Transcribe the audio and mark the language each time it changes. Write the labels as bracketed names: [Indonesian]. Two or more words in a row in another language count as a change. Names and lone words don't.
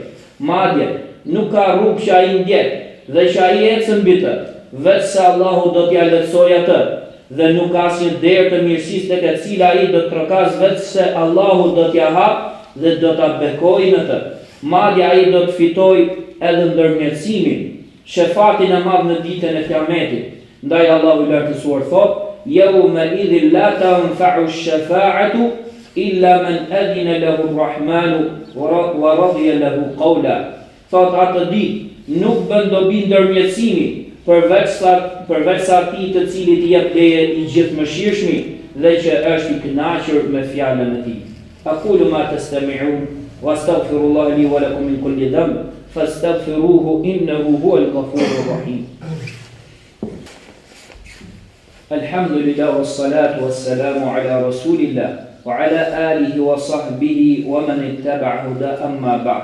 [Albanian] Madje nuk ka rrugë që ai ndjek dhe që ai ecën mbi të, vetë se Allahu do t'ia lehtësojë atë, dhe nuk ka asnjë derë të mirësisë tek e cila ai do të trokas, vetë se Allahu do t'ia hap dhe do ta bekojë në të. Madje ai do të fitojë edhe ndërmjetësimin, shefatin e madh në ditën e Kiametit. Ndaj Allahu i lartësuar thot: [Arabic] "يومئذ لا تنفع الشفاعة إلا من أذن له الرحمن ورضي له قولا." [Albanian] Thot atë ditë nuk bën dobi ndërmjetësimi përveç sa atij të cilit i jep leje i gjithëmëshirshmi dhe që është i kënaqur me fjalën e tij. [Arabic] أقول ما تستمعون وأستغفر الله لي ولكم من كل ذنب فاستغفروه إنه هو الغفور الرحيم. الحمد لله والصلاة والسلام على رسول الله وعلى آله وصحبه ومن اتبع هدى أما بعد.